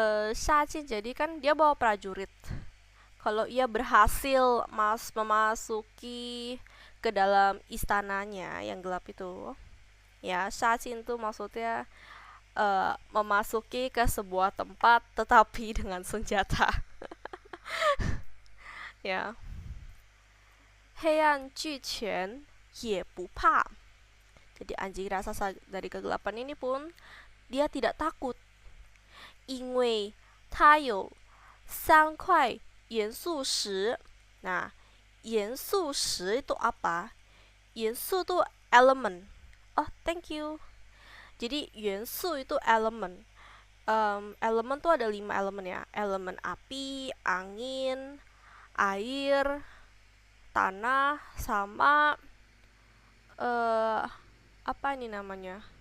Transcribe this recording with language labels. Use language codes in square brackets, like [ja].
[id] 杀进 jadi kan dia bawa prajurit. Kalau ia berhasil memasuki ke dalam istananya yang gelap itu, ya, 杀进 tuh maksudnya memasuki ke sebuah tempat tetapi dengan senjata. Ya. [zh] 黑暗巨犬也不怕 [id] jadi anjing raksasa dari kegelapan ini pun dia tidak takut. [zh] 因为它有3块元素石 [id] nah [zh] 元素石 [id] itu apa? 元素 itu elemen. [en] Oh, thank you. [id] Jadi 元素 itu elemen. Elemen tuh ada 5 elemen ya. Elemen api, angin, air, tanah, sama apa ini namanya?